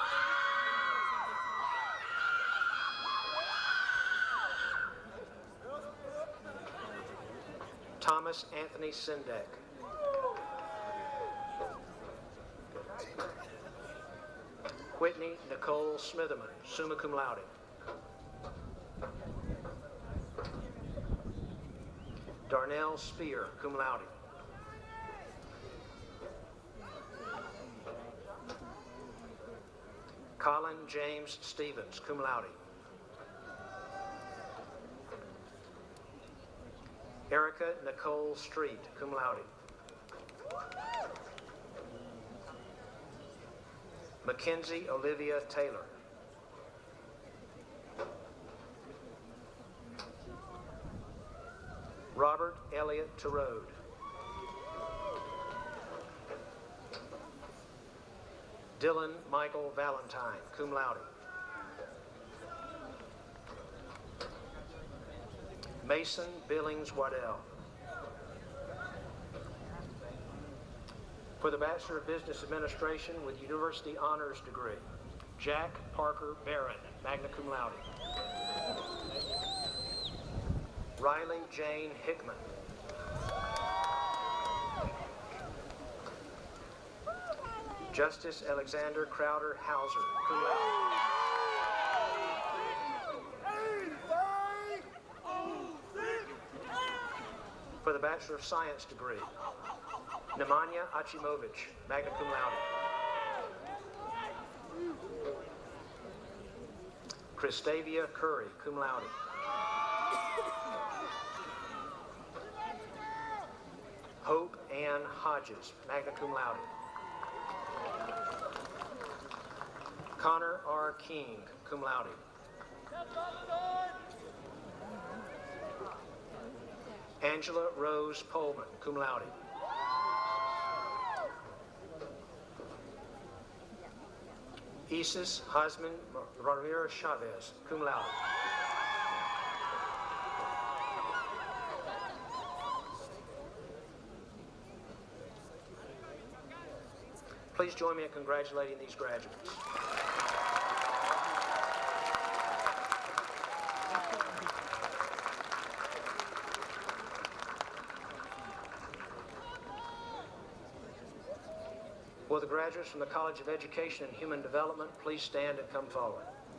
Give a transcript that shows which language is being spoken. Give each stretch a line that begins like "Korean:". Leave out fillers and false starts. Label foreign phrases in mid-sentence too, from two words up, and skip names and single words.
English: Thomas Anthony Sindek. Whitney Nicole Smitherman, summa
Latin: cum laude.
English: Darnell Spear,
Latin: cum laude.
English: Colin James Stevens,
Latin: cum laude.
English: Erica Nicole Street,
Latin: cum laude.
English: Mackenzie Olivia Taylor. Robert Elliott Terode. Dylan Michael Valentine,
Latin: cum laude.
English: Mason Billings Waddell. For the Bachelor of Business Administration with University Honors Degree, Jack Parker Barron,
Latin: magna cum laude.
English: Riley Jane Hickman. Justice Alexander Crowder Hauser,
Latin: cum laude.
English: For the Bachelor of Science degree, Nemanja Achimovich,
Latin: magna cum laude.
English: Christavia Curry,
Latin: cum laude.
English: Hope Ann Hodges,
Latin: magna cum laude.
English: Connor R.
Latin: King, cum laude.
English: Angela Rose Pullman,
Latin: cum laude.
English: Isis Hasman Ramirez Chavez,
Latin: cum laude.
English: Please join me in congratulating these graduates. Will the graduates from the College of Education and Human Development please stand and come forward?